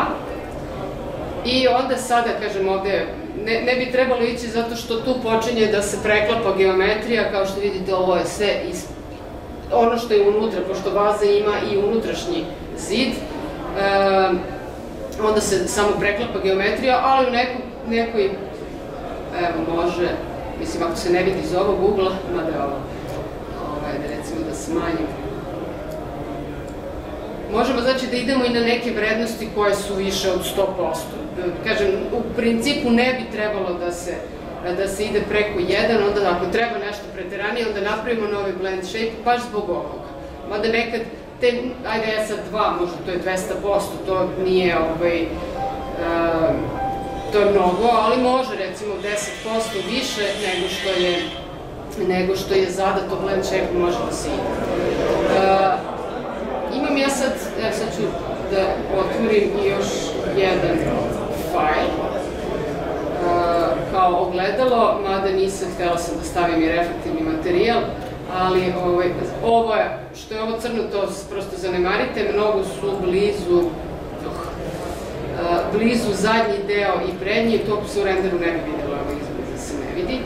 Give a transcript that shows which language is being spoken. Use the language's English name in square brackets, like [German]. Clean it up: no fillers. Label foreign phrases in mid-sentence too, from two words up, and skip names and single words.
[Serbian] I onda sada, kažem, ovde ne bi trebalo ići zato što tu počinje da se preklapa geometrija, kao što vidite ovo je sve ono što je unutra, pošto vaza ima i unutrašnji zid, onda se samo preklapa geometrija, ali u nekoj, evo može, mislim ako se ne vidi iz ovog ugla, mada je ovo, da recimo da smanjim. Možemo znači da idemo i na neke vrednosti koje su više od 100%. Kažem, u principu ne bi trebalo da se ide preko 1, onda ako treba nešto preteranije, onda napravimo novi [English] blend shape, [Serbian] baš zbog ovoga. Mada nekad, ajde ja sad 2, možda to je 200%, to nije, to je mnogo, ali može recimo 10% više nego što je zadato [English] blend shape, [Serbian] može da se ide. Imam ja sad, evo sad ću da otvorim i još jedan fajl kao ogledalo, mada nisam htjela sam da stavim i reflektivni materijal, ali ovo je, što je ovo crno, to prosto zanemarite, mnogo su blizu zadnji deo i prednji, to se u renderu ne bi vidjelo, evo izgleda da se ne vidi.